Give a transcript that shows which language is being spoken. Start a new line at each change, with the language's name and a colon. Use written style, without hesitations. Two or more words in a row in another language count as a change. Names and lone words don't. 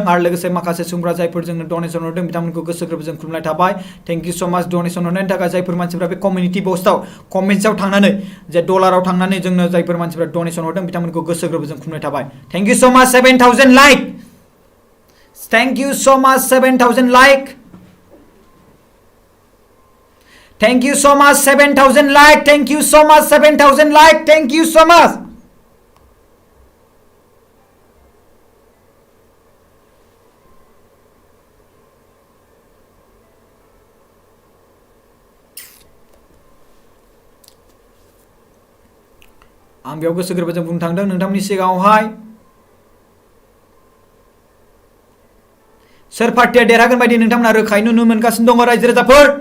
Bodo: आरो लोगोसे माखासे सुबुंफोरा जायफोर जोंनो डनेसन हरदों बिथांमोनखौ गोसो गोरबोजों खुलुमनाय थाबाय
English: thank you so much
Bodo: डनेसन हरनायनि थाखाय जायफोर मानसिफोरा बे
English: community post
Bodo: कमेन्ट्सआव थांनानै जे डलाराव थांनानै जोंनो जायफोर मानसिफोरा डनेसन हरदों बिथांमोनखौ गोसो गोरबोजों खुलुमनाय थाबाय
English: thank you so much
Bodo: 7000 लाइक
English: thank you so much
Bodo: 7000 लाइक
English: Thank you so much 7000 like thank you so much 7000 like thank you so much
Bodo: आं बेयाव गोसो गोरबोजों बुंनो थांदों नोंथांमोननि सिगाङावहाय सोर पार्टिया देरहागोन बायदि नोंथांमोना रोखायै नुनो मोनगासिनो दङ रायजो राजाफोर